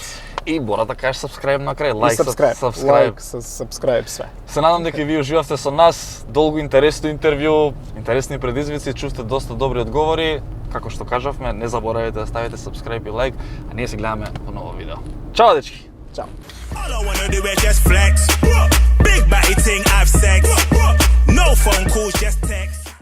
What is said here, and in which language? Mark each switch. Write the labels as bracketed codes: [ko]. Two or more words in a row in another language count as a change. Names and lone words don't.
[mk] И мора да кажеш subscribe на крај, subscribe све. Се надам дека ви уживавте со нас, долго интересно интервју, интересни предизвици, чувствате доста добри одговори. Како што кажавме, не заборавете да ставите subscribe и лайк, а ние се гледаме во ново видео. Чао дечки. Чао. [en] All I wanna do is just flex. Big body ting, have sex. No phone calls, just text.